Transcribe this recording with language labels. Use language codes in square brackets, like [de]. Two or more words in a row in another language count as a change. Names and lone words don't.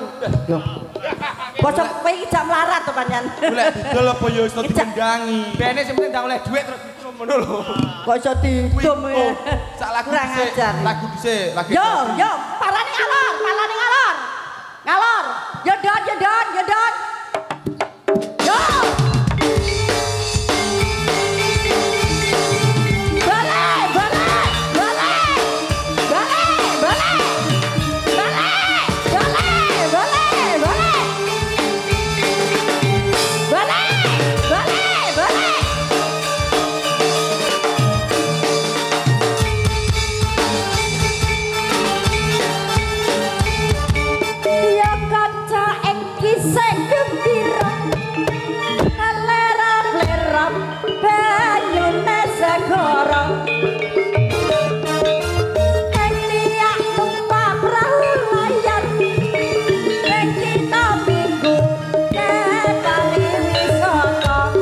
[jv] Yo. Bocah kowe iki jak melarat to panjenengan. Golek didol apa ya iso dikendangi. Bene sing penting ndang oleh dhuwit terus ditrum ngono lho. Kok iso didum ya. Sak lagu Kurang dhisik. ajar. Lagu dhisik. Lagi. Yo, yo, parane ngalor, parane ngalor. Ngalor. Yo don, yo don, yo don. Yo. Bale, bale, bale. Bale, bale. Bale, bale, bale, bale. Bale, bale, bale. Ya kaca ing kisah gembira lerap-lerap banyune segara ing tiak numpak perahu layar ing kita minggu kali wisata